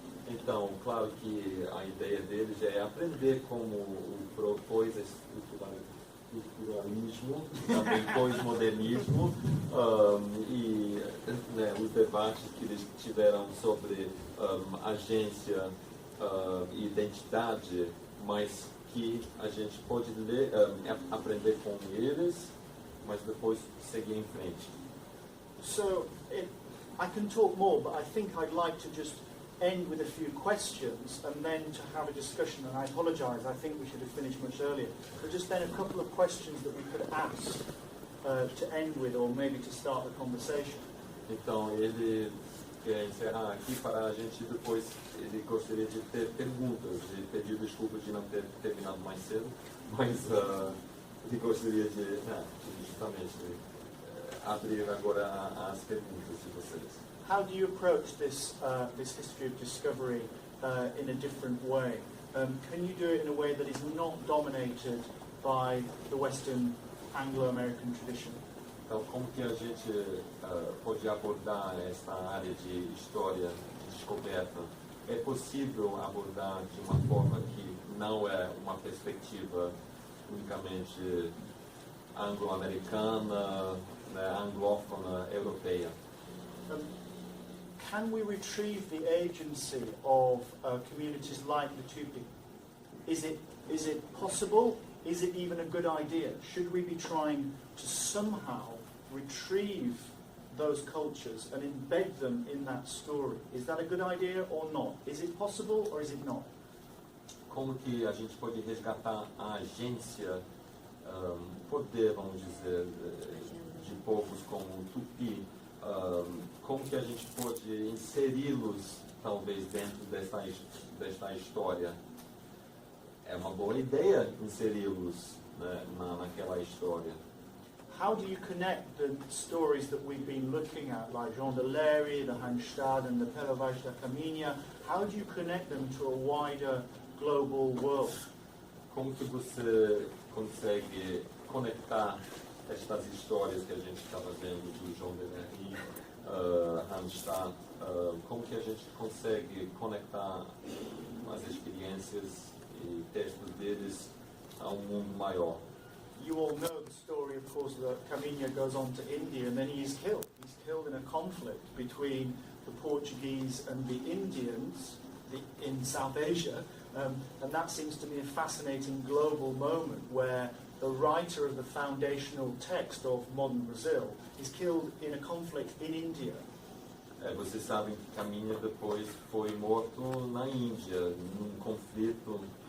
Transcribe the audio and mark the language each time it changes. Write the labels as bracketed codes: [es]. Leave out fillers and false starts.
[pt] Então, claro que a ideia deles é aprender como o pós-estruturalismo, também pós-modernismo, e né, os debates que eles tiveram sobre agência e identidade, mas que a gente pode ler, aprender com eles, mas depois seguir em frente. [en] So I can talk more, but I think I'd like to just end with a few questions and then to have a discussion. And I apologise, I think we should have finished much earlier. But just then a couple of questions that we could ask to end with, or maybe to start the conversation. [pt] Então, ele quer encerrar aqui para a gente depois, ele gostaria de ter perguntas. Ele pediu desculpas de não ter terminado mais cedo, mas ele gostaria de justamente abrir agora as perguntas de vocês. [en] How do you approach this history of discovery in a different way? Can you do it in a way that is not dominated by the Western Anglo-American tradition? [pt] Então, como que a gente pode abordar esta área de história de descoberta? É possível abordar de uma forma que não é uma perspectiva unicamente anglo-americana, né, anglófona, europeia? [en] Can we retrieve the agency of communities like the Tupi? Is it possible? Is it even a good idea? Should we be trying to somehow retrieve those cultures and embed them in that story? Is that a good idea or not? Is it possible or is it not? [pt] Como que a gente pode resgatar a agência, poder, vamos dizer, de povos como o Tupi? Como que a gente pode inseri-los, talvez, dentro desta história? É uma boa ideia inseri-los, né, naquela história. [en] How do you connect the stories that we've been looking at, like Jean de Lery, the Handstad and the Pelovage da Caminha? How do you connect them to a wider global world? [pt] Como que você consegue conectar estas histórias que a gente estava vendo do Jean de Lery, Handstad, como que a gente consegue conectar as experiências e textos deles a mundo maior? [en] You all know the story, of course, that Caminha goes on to India and then he is killed. He's killed in a conflict between the Portuguese and the Indians in South Asia, and that seems to me a fascinating global moment where the writer of the foundational text of modern Brazil is killed in a conflict in India. [pt] Vocês sabem que Caminha depois foi morto na Índia, num conflito